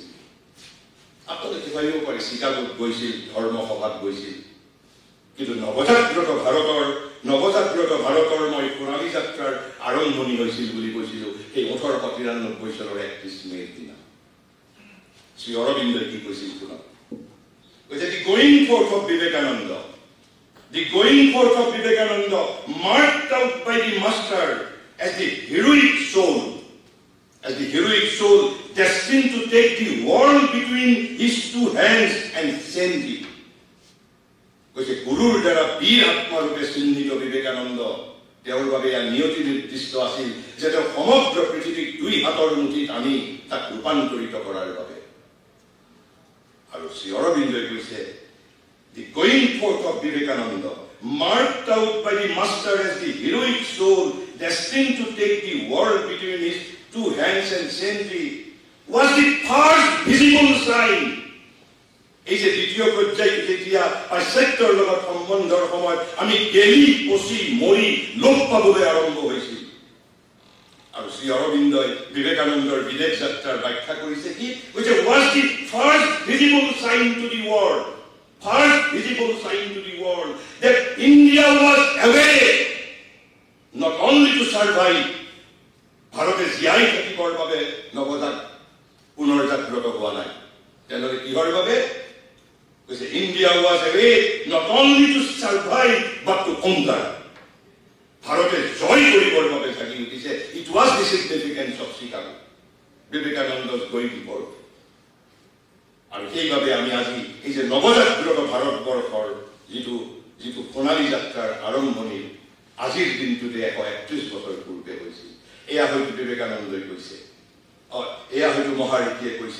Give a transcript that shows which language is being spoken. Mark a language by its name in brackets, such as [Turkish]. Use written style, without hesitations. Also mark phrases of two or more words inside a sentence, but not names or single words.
[Assamese] আপোনালোকে ভাবিব পাৰে চিকাগোত গৈছিল, ধৰ্মসভাত গৈছিল, কিন্তু নৱজাগ্ৰত ভাৰতৰ নৱজাগ্ৰত ভাৰতৰ মই সোণালী যাত্ৰাৰ আৰম্ভণি হৈছিল বুলি কৈছিলোঁ সেই 1893 চনৰ 31 মে'ৰ দিনা। শ্ৰী অৰবিন্দই কি কৈছিল শুনক। কৈছে [English] the going forth of Vivekananda, the going forth of Vivekananda marked out by the master as the heroic soul destined to take the world between his two hands and send it. [Assamese] কৈছে গুৰুৰ দ্বাৰা বীৰ আত্মাৰূপে চিহ্নিত বিবেকানন্দ তেওঁৰ বাবে নিয়তি নিৰ্দিষ্ট আছিল যে তেওঁ সমগ্ৰ পৃথিৱীক দুই হাতৰ মুঠিত আনি তাক ৰূপান্তৰিত কৰাৰ বাবে। আৰু শ্ৰী অৰবিন্দই কৈছে [English] the going forth of Vivekananda, marked out by the master as the heroic soul destined to take the world between his two hands and send it, was the first visible sign. [Assamese] এই যে দ্বিতীয় পৰ্যায় যেতিয়া পাশ্চাত্যৰ লগত সম্বন্ধৰ সময়ত আমি গেলি পচি মৰি লোপ পাবলৈ আৰম্ভ হৈছিল। আৰু শ্ৰী অৰবিন্দই বিবেকানন্দৰ বিদেশ যাত্ৰাৰ ব্যাখ্যা কৰিছে কি কৈছে [English] was the first visible sign to the world, first visible sign to the world that India was awake not only to survive, [Assamese] ভাৰতে জীয়াই থাকিবৰ বাবে পুনৰজাগ্ৰত হোৱা নাই, তেনেহ'লে কিহৰ বাবে কৈছে [English] India was awake not only to survive but to conquer. [Assamese] ভাৰতে জয় কৰিবৰ বাবে জাগি উঠিছে। [English] It was the significance of Chicago, Vivekananda's going forth. [Assamese] আৰু সেইবাবে আমি আজি এই যে নৱজাগ্ৰত ভাৰতবৰ্ষৰ যিটো সোণালী যাত্ৰাৰ আৰম্ভণি আজিৰ দিনটোতে 131 বছৰ পূৰ্বে হৈছিল। এয়া হয়তো বিবেকানন্দই কৈছে, এয়া হয়তো মহাৰীতিয়ে কৈছে।